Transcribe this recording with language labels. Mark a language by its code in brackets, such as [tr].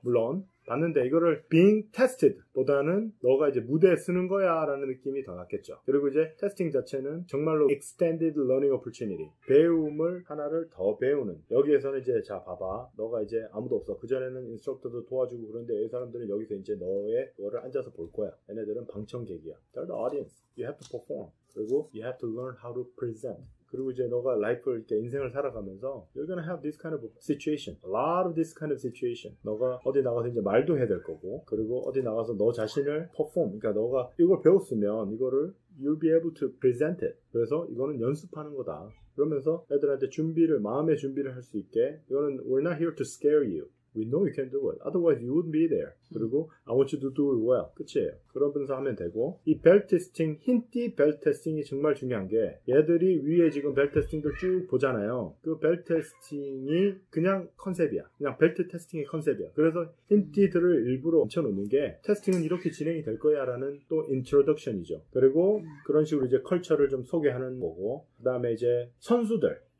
[ko] 물론 봤는데 이거를 [en] being tested [ko] 보다는 너가 이제 무대에 쓰는 거야 라는 느낌이 더 낫겠죠. 그리고 이제 테스팅 자체는 정말로 [en] extended learning opportunity, [ko] 배움을 하나를 더 배우는. 여기에서는 이제 자 봐봐, 너가 이제 아무도 없어. 그전에는 인스트럭터도 도와주고 그런데 이 사람들은 여기서 이제 너의 그거를 앉아서 볼 거야. 얘네들은 방청객이야. [en] They're the audience. You have to perform. [ko] 그리고 [en] you have to learn how to present. [ko] 그리고 이제 너가 라이프를 이렇게 인생을 살아가면서 [en] you're gonna have this kind of situation, a lot of this kind of situation. [ko] 너가 어디 나가서 이제 말도 해야 될 거고, 그리고 어디 나가서 너 자신을 perform, 그러니까 너가 이걸 배웠으면 이거를 [en] you'll be able to present it. [ko] 그래서 이거는 연습하는 거다. 그러면서 애들한테 준비를, 마음의 준비를 할 수 있게, 이거는 [en] we're not here to scare you. We know you can do it. Otherwise you wouldn't be there. [ko] 그리고 [en] I want you to do it well. [ko] 끝이에요. 그러면서 하면 되고, 이 벨 테스팅, 힌티 벨 테스팅이 정말 중요한 게, 얘들이 위에 지금 벨 테스팅들 쭉 보잖아요. 그 벨 테스팅이 그냥 컨셉이야. 그냥 벨트 테스팅의 컨셉이야. 그래서 힌티들을 일부러 얹혀놓는 게, 테스팅은 이렇게 진행이 될 거야 라는 또 인트로덕션이죠. 그리고 그런 식으로 이제 컬처를 좀 소개하는 거고, 그 다음에 이제 선수들